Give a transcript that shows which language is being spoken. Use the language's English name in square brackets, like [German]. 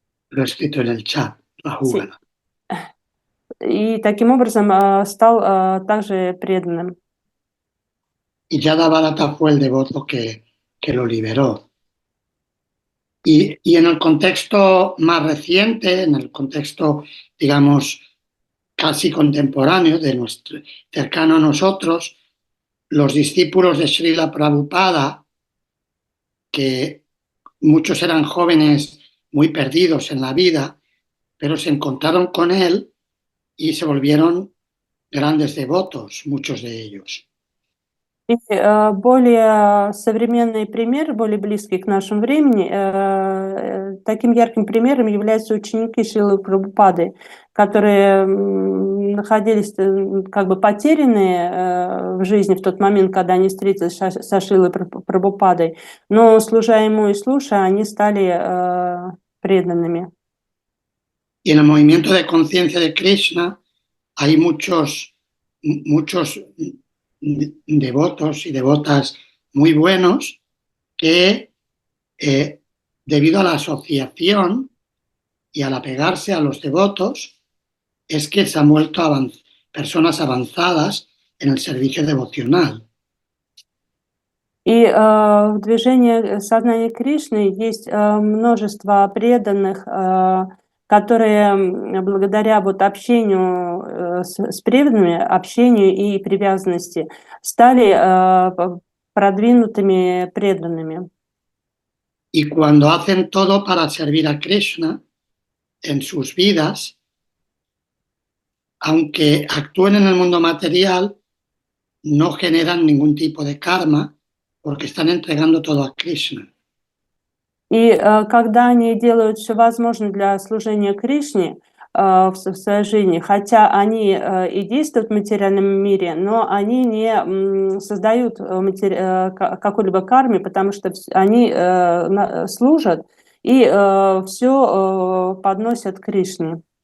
[Spanish] Lo he escrito en el chat, Rahugana. [Russian] И таким образом стал также преданным. [Spanish] y Jadabharata fue el devoto que lo liberó. Y en el contexto más reciente, en el contexto, digamos, casi contemporáneo, cercano a nosotros, los discípulos de Srila Prabhupada, que muchos eran jóvenes muy perdidos en la vida, pero se encontraron con él y se volvieron grandes devotos, muchos de ellos. [Russian] И более современный пример, более близкий к нашему времени, таким ярким примером являются ученики Шрилы Прабхупады, которые находились как бы потерянные в жизни в тот момент, когда они встретились со Шрилой Прабхупадой, но, служа ему и слушая, они стали преданными. [Spanish] Y en el movimiento de conciencia de Krishna hay muchos devotos y devotas muy buenos que, debido a la asociación y al apegarse a los devotos, es que se han vuelto personas avanzadas en el servicio devocional. [Russian] И в движении сознания Кришны есть множество преданных, которые благодаря вот общению с преданными, общению и привязанности стали продвинутыми преданными. [Spanish] Y cuando hacen todo para servir a Krishna en sus vidas, aunque actúen en el mundo material, no generan ningún tipo de karma porque están entregando todo a Krishna. [Russian] И когда они делают все возможное для служения Кришне в своей жизни, хотя они и действуют в материальном мире, но они не создают какой-либо карме, потому что они служат и все подносят Кришне.